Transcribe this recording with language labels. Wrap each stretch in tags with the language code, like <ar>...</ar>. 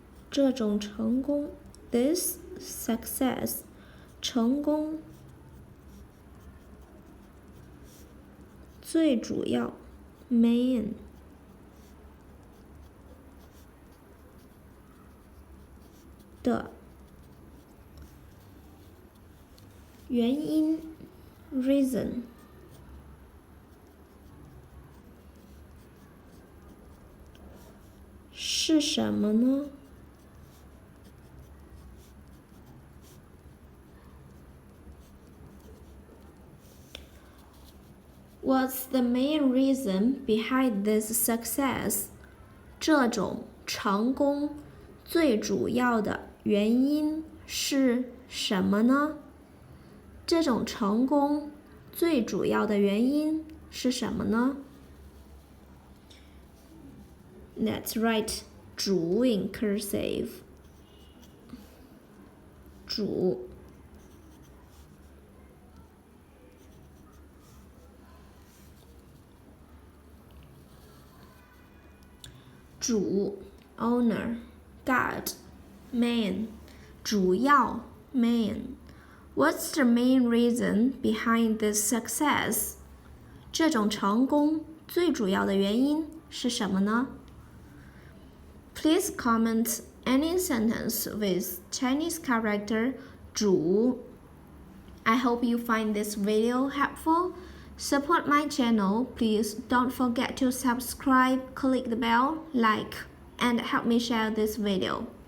<zh>这种成功</zh> <en>this success</en> <zh>成功最主要</zh> <en>main</en> <zh>的原因</zh> <en>reason</en> <zh>是什么呢</zh> <en>？What's the main reason behind this success?</en> <zh>这种成功最主要的原因是什么呢？这种成功最主要的原因是什么呢？</zh> <en>That's right. 主 in cursive. 主主 owner, God, man, 主要 man. What's the main reason behind this success?</en> <zh>这种成功最主要的原因是什么呢？</zh> <en>Please comment any sentence with Chinese character 主. I hope you find this video helpful. Support my channel. Please don't forget to subscribe, click the bell, like, and help me share this video.</en>